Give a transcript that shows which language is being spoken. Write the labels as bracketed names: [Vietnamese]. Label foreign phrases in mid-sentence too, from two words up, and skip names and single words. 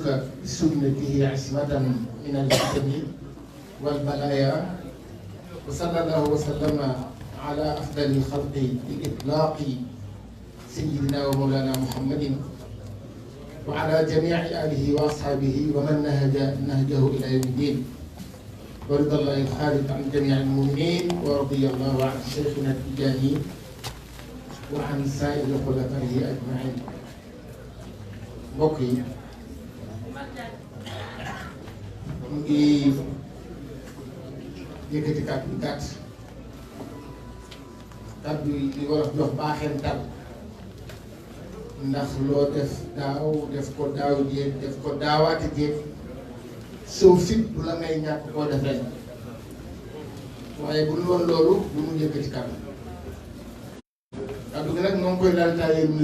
[Arabic] بسنته عصمة من الفتن والبلايا وصلى الله وسلم على أفضل الخلق بإطلاق سيدنا ومولانا محمد وعلى جميع آله وأصحابه ومن نهجه إلى يوم الدين ورضى الله الخالد عن جميع المؤمنين ورضي الله عن شيخنا التجاني وعن سائر خلفائه أجمعين. [Wolof] mbokk yi mu ngi yëkkati kàddu yu gàtt kàddu yi di war a jox baaxental ndax loo def daaw def ko daaw jéeg def ko daawaati jéeg soo fit du la ngay ñàkk koo def ren waaye bu ñu woon loolu bu mu yëkkati kàddu kàddu gi nag moo ngi koy laltaayee